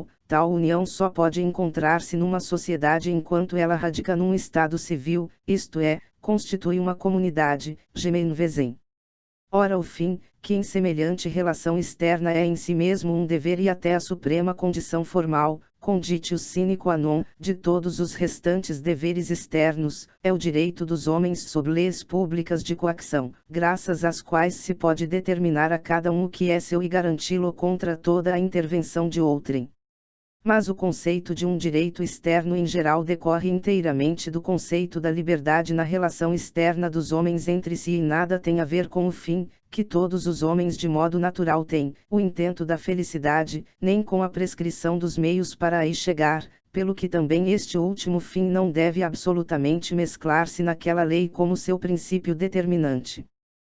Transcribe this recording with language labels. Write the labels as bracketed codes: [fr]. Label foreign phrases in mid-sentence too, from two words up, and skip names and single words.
[pt] Tal união só pode encontrar-se numa sociedade enquanto ela radica num estado civil, isto é, constitui uma comunidade, Gemeinwesen. Ora o fim, que em semelhante relação externa é em si mesmo um dever e até a suprema condição formal, [la] conditio sine qua non, [pt] de todos os restantes deveres externos, é o direito dos homens sob leis públicas de coação, graças às quais se pode determinar a cada um o que é seu e garanti-lo contra toda a intervenção de outrem. Mas o conceito de um direito externo em geral decorre inteiramente do conceito da liberdade na relação externa dos homens entre si e nada tem a ver com o fim, que todos os homens de modo natural têm, o intento da felicidade, nem com a prescrição dos meios para aí chegar, pelo que também este último fim não deve absolutamente mesclar-se naquela lei como seu princípio determinante.